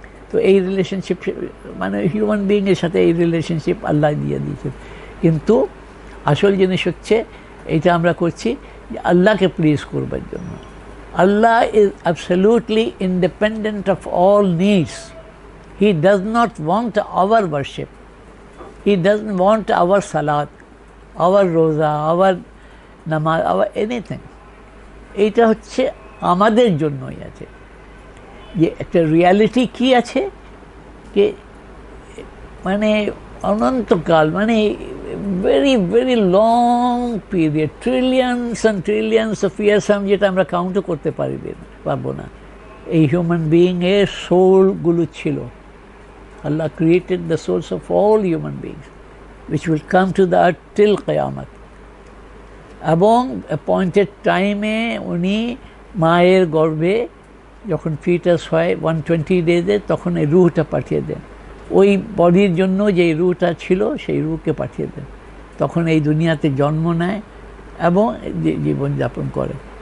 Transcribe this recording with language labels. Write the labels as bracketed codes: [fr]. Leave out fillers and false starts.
[bn] তো এই রিলেশনশিপ মানে হিউম্যান বিইংয়ের সাথে এই রিলেশনশিপ আল্লাহ দিয়ে দিয়েছেন। কিন্তু আসল জিনিস হচ্ছে এইটা আমরা করছি যে আল্লাহকে প্লিজ করবার জন্য। [en] Allah is absolutely independent of all needs. He does not want our worship, he doesn't want our salat, our roza, our namaz, our anything. [bn] এইটা হচ্ছে আমাদের জন্যই আছে। যে একটা রিয়ালিটি কি আছে যে মানে অনন্তকাল, মানে [en] very very long period, trillions and trillions of years, [bn] যেটা আমরা কাউন্টও করতে পারবো না, এই হিউম্যান বিইংয়ের সোলগুলো ছিল। [en] Allah created the souls of all human beings, which will come to the earth till Qiyamah. [bn] এবং অ্যাপয়েন্টেড টাইমে উনি মায়ের গর্ভে যখন ফিটাস হয় 120 ডেজে, তখন এই রুহটা পাঠিয়ে দেন। ওই বডির জন্য যে রুহটা ছিল সেই রুহকে পাঠিয়ে দেন, তখন এই দুনিয়াতে জন্ম নেয় এবং জীবনযাপন করে।